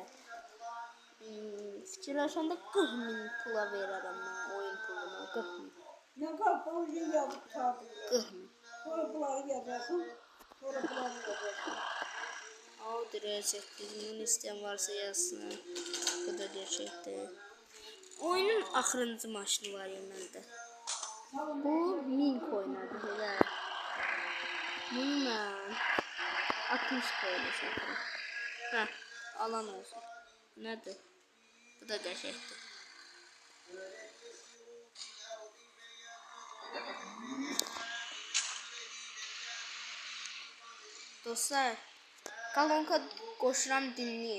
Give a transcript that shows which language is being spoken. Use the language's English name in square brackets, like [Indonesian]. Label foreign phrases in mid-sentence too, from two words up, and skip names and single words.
[Azerbaijani] Fikirləşəndə 40 min pula verərəm mən oyun puluna. 40 min. [Turkish] Ne kadar oyun yazıp çağırdın. [Azerbaijani] 40 min. Sonra bunları yazarsın. Sonra bunları yazarsın. [Turkish] O direkt bunun isteyen varsa yazsın. Bu da gerçekten. [Azerbaijani] Oyunun axırıncı maşını var ya məndə. Bu 1000 coin'adır elə. Bunu mən 60 coin'e satıram. Hə, alan olsun. Nədir? Bu da qəşəngdir. Dostlar, Kalonka qoşuram dinləyin.